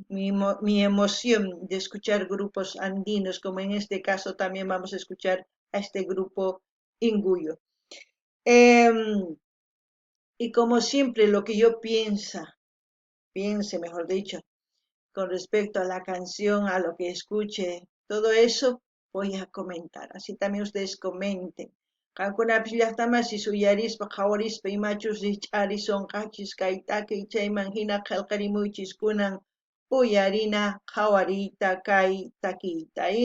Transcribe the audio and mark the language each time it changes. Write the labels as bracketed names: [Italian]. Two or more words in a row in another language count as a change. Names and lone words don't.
[Spanish] Mi emoción de escuchar grupos andinos, como en este caso también vamos a escuchar a este grupo Inguyo. Y como siempre, lo que yo piense, mejor dicho, con respecto a la canción, a lo que escuche, todo eso voy a comentar. Así también ustedes comenten. [Quechua] Qankunapis llaqtamasis uyarispa qhawarispa imachus rich'ari sonqachis kaytaki chayman hina qillqarimuychis kunan uyarina qhawariyta kay takiyta.